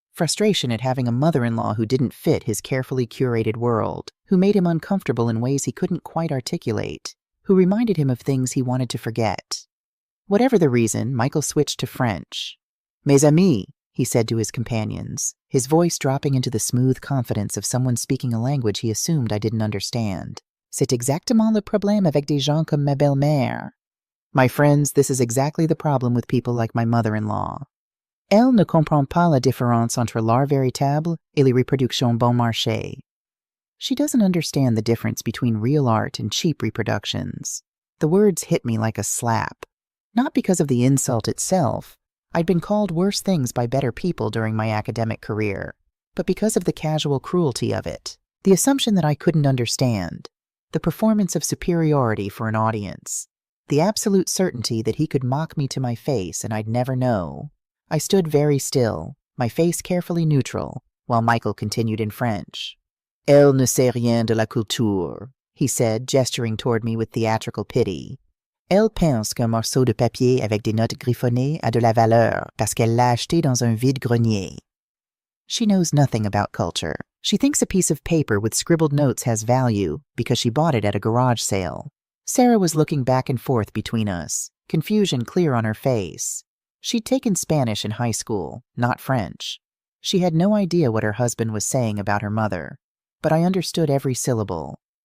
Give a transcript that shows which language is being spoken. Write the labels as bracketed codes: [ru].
[en] Frustration at having a mother-in-law who didn't fit his carefully curated world, who made him uncomfortable in ways he couldn't quite articulate, who reminded him of things he wanted to forget. Whatever the reason, Michael switched to French. [fr] Mes amis, [en] he said to his companions, his voice dropping into the smooth confidence of someone speaking a language he assumed I didn't understand. [fr] C'est exactement le problème avec des gens comme ma belle-mère. [en] My friends, this is exactly the problem with people like my mother-in-law. [fr] Elle ne comprend pas la différence entre l'art véritable et les reproductions bon marché. [en] She doesn't understand the difference between real art and cheap reproductions. The words hit me like a slap. Not because of the insult itself. I'd been called worse things by better people during my academic career, but because of the casual cruelty of it, the assumption that I couldn't understand, the performance of superiority for an audience, the absolute certainty that he could mock me to my face and I'd never know. I stood very still, my face carefully neutral, while Michael continued in French. [fr] Elle ne sait rien de la culture, [en] he said, gesturing toward me with theatrical pity. [fr] Elle pense qu'un morceau de papier avec des notes griffonnées a de la valeur parce qu'elle l'a acheté dans un vide-grenier. [en] She knows nothing about culture. She thinks a piece of paper with scribbled notes has value because she bought it at a garage sale. Sarah was looking back and forth between us, confusion clear on her face. She'd taken Spanish in high school, not French. She had no idea what her husband was saying about her mother, but I understood every syllable.